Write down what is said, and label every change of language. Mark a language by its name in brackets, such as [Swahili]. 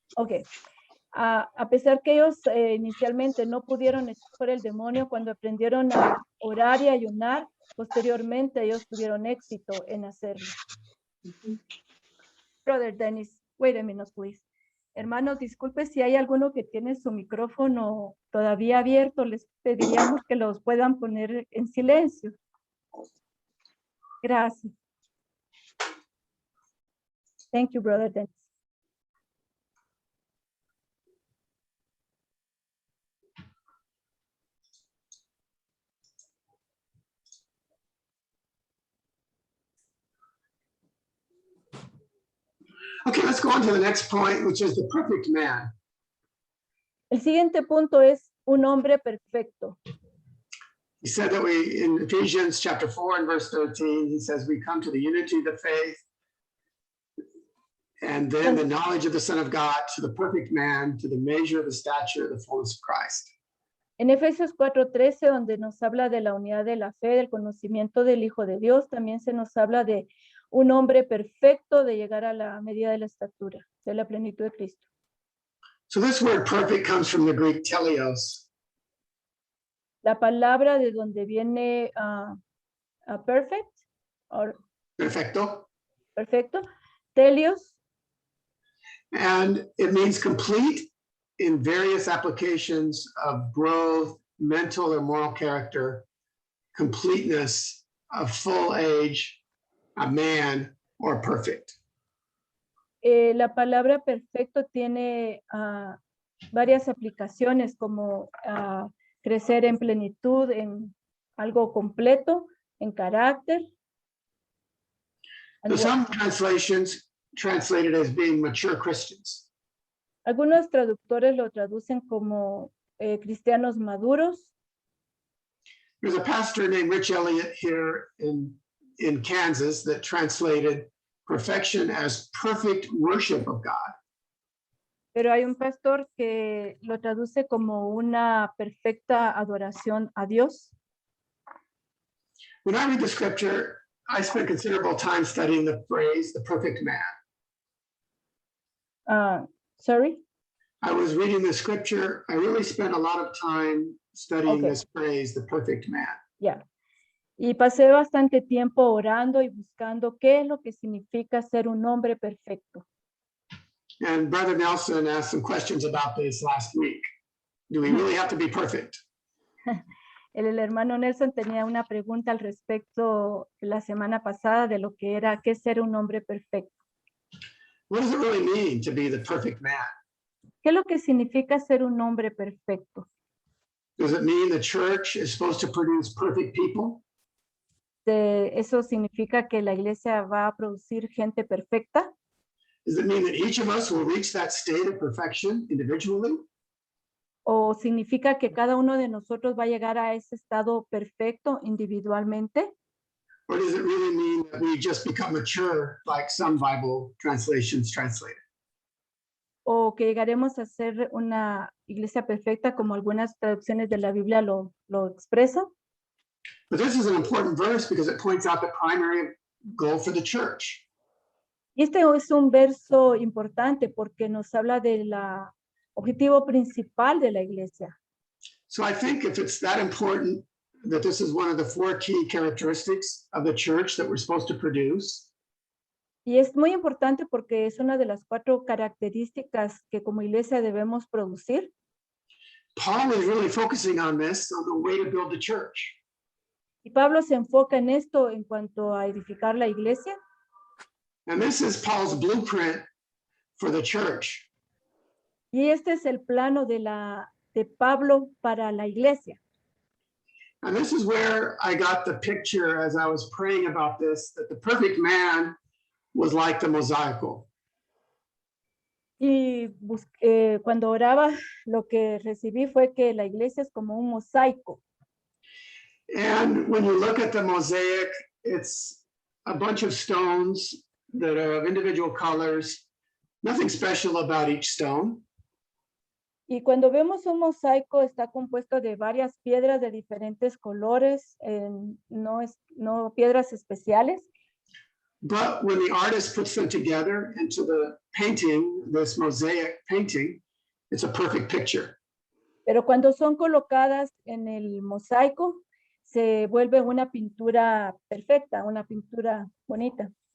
[English] Ok. [Spanish] A pesar que ellos inicialmente no pudieron echar fuera el demonio, cuando aprendieron a orar y ayunar, posteriormente ellos tuvieron éxito en hacerlo. [English] Brother Dennis, wait a minute, please. [Spanish] Hermanos, disculpe si hay alguno que tiene su micrófono todavía abierto, les pediríamos que los puedan poner en silencio. Gracias. [English] Thank you, Brother Dennis. Okay, let's go on to the next point, which is the perfect man. [Spanish] El siguiente punto es un hombre perfecto. [English] He said that we, in Ephesians chapter 4 and verse 13, he says, we come to the unity of the faith and then the knowledge of the Son of God, to the perfect man, to the measure of the stature of the fullness of Christ. [Spanish] En Efesios 4:13, donde nos habla de la unidad de la fe, del conocimiento del Hijo de Dios, también se nos habla de un hombre perfecto, de llegar a la medida de la estatura, de la plenitud de Cristo. [English] So this word perfect comes from the Greek teleos. [Spanish] La palabra de donde viene perfect, [English] or [Spanish] Perfecto. perfecto, telios, [English] And it means complete in various applications of growth, mental or moral character, completeness, of full age, a man, or perfect. [Spanish] la palabra perfecto tiene varias aplicaciones como crecer en plenitud, en algo completo, en carácter. [English] So some translations translate it as being mature Christians. [Spanish] Algunos traductores lo traducen como cristianos maduros. [English] There's a pastor named Rich Elliott here in Kansas that translated perfection as perfect worship of God. [Spanish] Pero hay un pastor que lo traduce como una perfecta adoración a Dios. [English] When I read the scripture, I spend considerable time studying the phrase, the perfect man. Sorry? I was reading the scripture. I really spent a lot of time studying Okay. this phrase, the perfect man. [Spanish] Ya. Y pasé bastante tiempo orando y buscando qué es lo que significa ser un hombre perfecto. [English] And Brother Nelson asked some questions about this last week. Do we really have to be perfect? [Spanish] El hermano Nelson tenía una pregunta al respecto la semana pasada de lo que era qué es ser un hombre perfecto. [English] What does it really mean to be the perfect man? [Spanish] ¿Qué es lo que significa ser un hombre perfecto? [English] Does it mean the church is supposed to produce perfect people? [Spanish] ¿Eso significa que la iglesia va a producir gente perfecta? [English] Does it mean that each of us will reach that state of perfection individually? [Spanish] ¿O significa que cada uno de nosotros va a llegar a ese estado perfecto individualmente? [English] Or does it really mean that we just become mature like some Bible translations translate it? [Spanish] ¿O que llegaremos a ser una iglesia perfecta como algunas traducciones de la Biblia lo expresan? [English] But this is an important verse because it points out the primary goal for the church. [Spanish] Y este es un verso importante porque nos habla del objetivo principal de la iglesia. [English] So I think if it's that important that this is one of the 4 key characteristics of the church that we're supposed to produce. [Spanish] Y es muy importante porque es una de las 4 características que como iglesia debemos producir. [English] Paul is really focusing on this, on the way to build the church. [Spanish] Y Pablo se enfoca en esto en cuanto a edificar la iglesia. [English] And this is Paul's blueprint for the church. [Spanish] Y este es el plano de Pablo para la iglesia. [English] And this is where I got the picture as I was praying about this, that the perfect man was like the mosaico. [Spanish] Y cuando oraba, lo que recibí fue que la iglesia es como un mosaico. [English] And when you look at the mosaic, it's a bunch of stones that are of individual colors, nothing special about each stone. [Spanish] Y cuando vemos un mosaico, está compuesto de varias piedras de diferentes colores, no piedras especiales. [English] But when the artist puts them together into the painting, this mosaic painting, it's a perfect picture. [Spanish] Pero cuando son colocadas en el mosaico, se vuelve una pintura perfecta, una pintura bonita.